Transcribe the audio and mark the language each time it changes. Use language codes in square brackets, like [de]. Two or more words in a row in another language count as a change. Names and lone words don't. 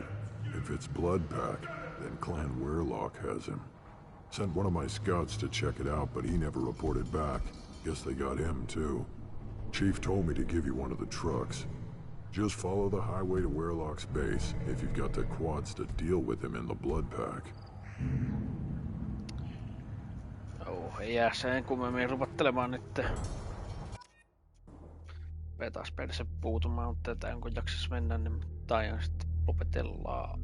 [en] If it's Blood Pack, then Clan Werelock has him. Sent one of my scouts to check it out, but he never reported back. Guess they got him, too. Chief told me to give you one of the trucks. Just follow the highway to Werelock's base if you've got the quads to deal with him in the Blood Pack. [fi] Ei jää sen kummemmin rupattelemaan nyt. Vetas perse puutumaan, mutta tätä kun jaksas mennä, niin taian sitten lopetellaan.